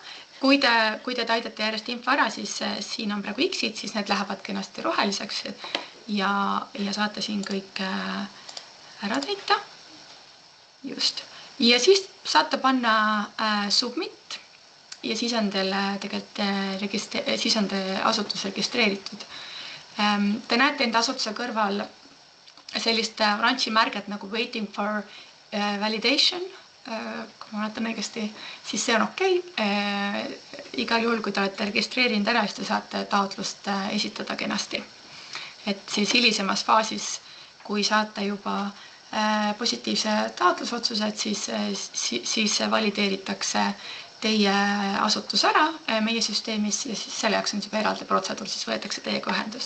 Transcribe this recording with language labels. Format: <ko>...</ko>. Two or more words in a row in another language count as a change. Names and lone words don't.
<et>Kui te täidate järjest info ära, siis siin on praegu X-id, siis need lähevad kenasti roheliseks ja saate siin kõik ära täita. Just. Ja siis saate panna submit ja siis on teil siis on te asutus registreeritud. Te näete enda asutuse kõrval sellist oranži märget nagu</et> <en>waiting for validation.</en> <et>Kui ma mäletan õigesti, siis see on okei. Igal juhul, kui te olete registreerinud ära, siis te saate taotlust esitada kenasti. Et siis hilisemas faasis, kui saate juba positiivse taotlusotsused, siis valideeritakse teie asutus ära meie süsteemis ja siis selle jaoks on juba eraldi protseduur, siis võetakse teiega ühendust.</et>